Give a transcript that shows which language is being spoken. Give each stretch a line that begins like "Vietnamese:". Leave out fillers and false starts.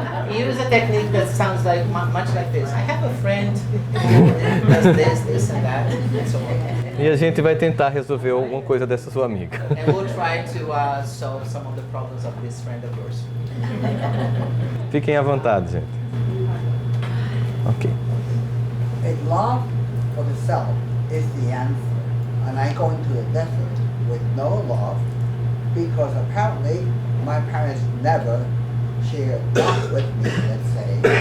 English: You use a technique that sounds like much like this. I have a friend who does this and that, and so on.
Portuguese: E a gente vai tentar resolver alguma coisa dessa sua amiga.
English: And we'll try to solve some of the problems of this friend of yours.
Portuguese: Fiquem à vontade, gente. Ok.
English: A love for the self is the answer, and I go into the desert with no love because apparently my parents never shared love with me, let's say.